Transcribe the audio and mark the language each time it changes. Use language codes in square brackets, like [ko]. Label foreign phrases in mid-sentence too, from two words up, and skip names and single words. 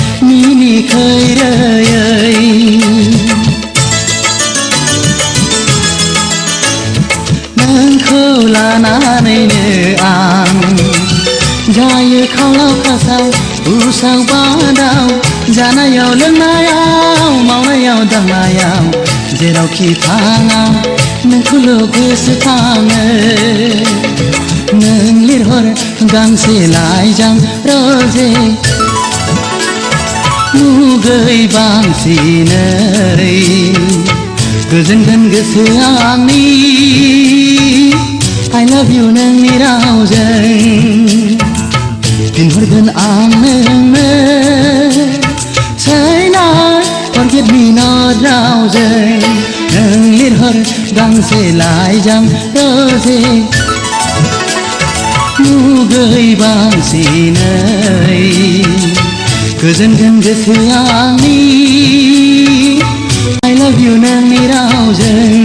[brx] मिनिखैरोयै नोंखौ लानानैनो आं जायो खावलाव खासाव उसाव बादाव जानायाव लोंनायाव मावनायाव दांनायाव जेरावखि थाङा नोंखौल' गोसोखाङो नों लिरहर गांसे लाइजाम रोजे मुगै बांसिनै गोजोनगोन गोसोआ आंनि [en] I love you [brx] नोंनि रावजों फिनहरगोन आं नोंनो [en] Say not forget me not [brx] रावजों नों लिरहर गांसे लाइजाम रोजे मुगै बांसिनै गोजोनगोन गोसोआ आंनि [en] I love you [brx] नोंनि रावजों